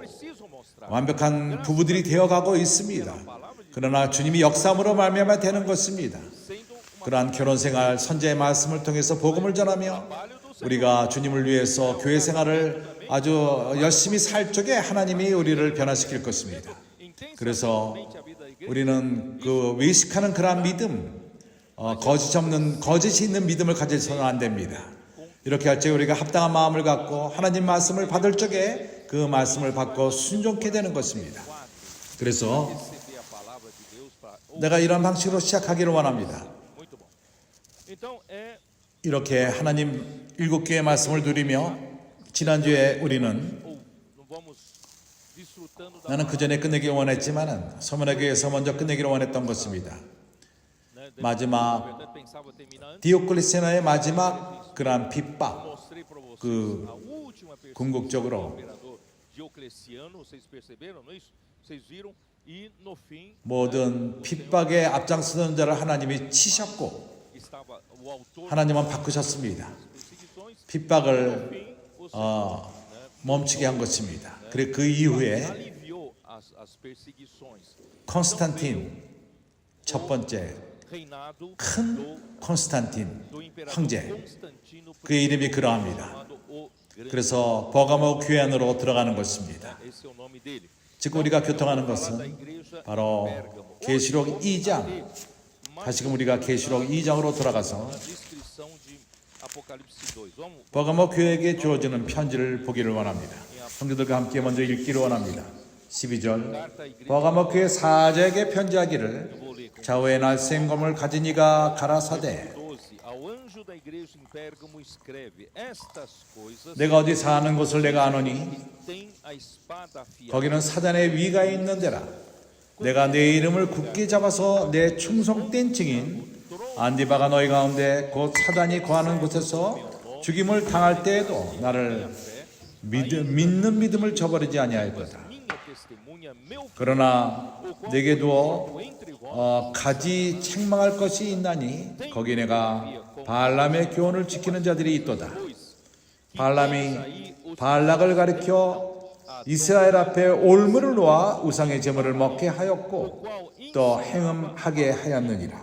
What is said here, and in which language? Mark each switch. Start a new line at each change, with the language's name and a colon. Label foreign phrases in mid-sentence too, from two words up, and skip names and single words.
Portuguese: Preciso mostrar.
Korean: 완벽한 부부들이 되어가고 있습니다. 그러나 주님이 역사함으로 말미암아 되는 것입니다.
Portuguese: Sendo uma
Korean: 그러한 결혼생활 선제의 말씀을 통해서 복음을 전하며 우리가 주님을 위해서 교회 생활을 아주 열심히 살 적에 하나님이 우리를 변화시킬 것입니다. 그래서
Portuguese: intensamente a vida da igreja,
Korean: 우리는 그 외식하는 그러한 믿음, 거짓이 있는 믿음을 가져서는 안 됩니다. 이렇게 할 때 우리가 합당한 마음을 갖고 하나님 말씀을 받을 적에 그 말씀을 받고 순종케 되는 것입니다. 그래서
Portuguese: receber a palavra de Deus para
Korean: 내가 이런 방식으로 시작하기를 원합니다.
Portuguese: muito bom. Então
Korean: 이렇게 하나님 7개의 말씀을 누리며 지난주에 우리는
Portuguese: ou não vamos desfrutando da
Korean: 나는 그 전에 끝내기를 원했지만은 서문화교에서 먼저 끝내기를 원했던 것입니다.
Portuguese: né, na
Korean: 마지막
Portuguese: verdade pensava terminar antes,
Korean: 디오클레시아의 마지막 그러한 핍박,
Portuguese: mostrei para vocês
Korean: 그
Portuguese: a última perseguição do
Korean: 궁극적으로
Portuguese: imperador Diocleciano, vocês perceberam, não é isso? Vocês viram? E no fim
Korean: 모든 핍박에 앞장서던 자를 하나님이 치셨고
Portuguese: estava o autor
Korean: 하나님은 바꾸셨습니다.
Portuguese: das perseguições,
Korean: 핍박을
Portuguese: fim, o Senhor
Korean: 멈추게 한 것입니다. 그래 그 이후에
Portuguese: aliviou as perseguições.
Korean: 콘스탄틴 첫 번째
Portuguese: reinado
Korean: 큰 콘스탄틴
Portuguese: do imperador
Korean: 황제,
Portuguese: Constantino
Korean: 그의 이름이 그러합니다.
Portuguese: chamado o Grande.
Korean: 그래서 버가모 교회 안으로 들어가는 것입니다.
Portuguese: Esse é o nome dele.
Korean: 지금 우리가 교통하는
Portuguese: Falar da
Korean: 것은
Portuguese: igreja
Korean: 바로
Portuguese: em Pérgamo.
Korean: 계시록 2장. 다시금 우리가 계시록 2장으로 돌아가서
Portuguese: A descrição de Apocalipse 2. Vamos
Korean: 버가모 교회에게 주어지는 편지를 보기를 원합니다. 성도들과 함께 먼저 읽기를 원합니다. 12절 버가모 교회 사자에게 편지하기를 좌우에 날쌘 검을 가진 이가 가라사대 12.
Portuguese: Ao anjo da igreja em Pérgamo escreve: Estas coisas
Korean: 내가 어디 사는 곳을 내가 아노니
Portuguese: tem a espada afiada.
Korean: 거기는 사단의 위가 있는 데라. 내가 내 이름을 굳게 잡아서 내 충성된 증인 안디바가 너희 가운데 곧 사단이 거하는 곳에서 죽임을 당할 때에도 나를 믿는 믿음을 저버리지 아니하였도다.
Portuguese: Minha testemunha, meu
Korean: 그러나 내게 두어 가지 책망할 것이 있나니 거기 내가 발람의 교훈을 지키는 자들이 있도다. 발람이 발락을 가리켜 이스라엘 앞에 올무를 놓아 우상의 제물을 먹게 하였고 또 행음하게 하였느니라.